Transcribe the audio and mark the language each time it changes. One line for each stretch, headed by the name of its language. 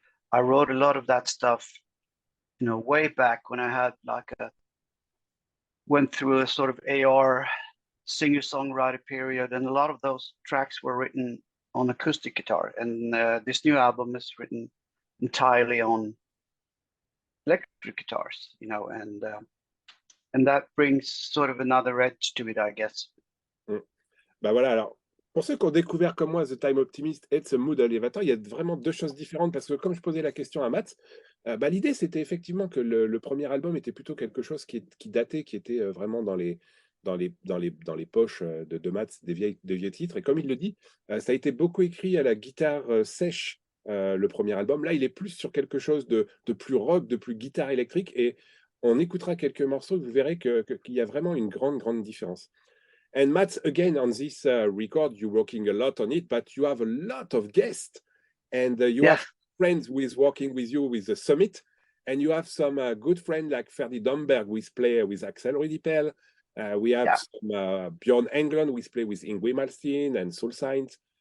English: I wrote a lot of that stuff, you know, way back when I had went through a sort of AR singer-songwriter period. And a lot of those tracks were written on acoustic guitar, and this new album is written entirely on electric guitars, you know, and that brings sort of another edge to it, I guess.
French: Voilà, alors, pour ceux qui ont découvert comme moi The Time Optimist et The Mood Elevator, il y a vraiment deux choses différentes, parce que comme je posais la question à Mats, l'idée c'était effectivement que le premier album était plutôt quelque chose qui datait, qui était vraiment dans les poches de Mats, des vieux titres. Et comme il le dit, ça a été beaucoup écrit à la guitare sèche, le premier album. Là, il est plus sur quelque chose de plus rock, de plus guitare électrique. Et on écoutera quelques morceaux, vous verrez qu'il y a vraiment une grande différence.
English: And Mats, again, on this record, you're working a lot on it, but you have a lot of guests. And you have friends who is working with you with the Summit. And you have some good friends like Ferdi Domberg, who is play with Axel Rudipel. We have some, Bjorn Englund, who play with Yngwie Malmsteen and Soul Signs.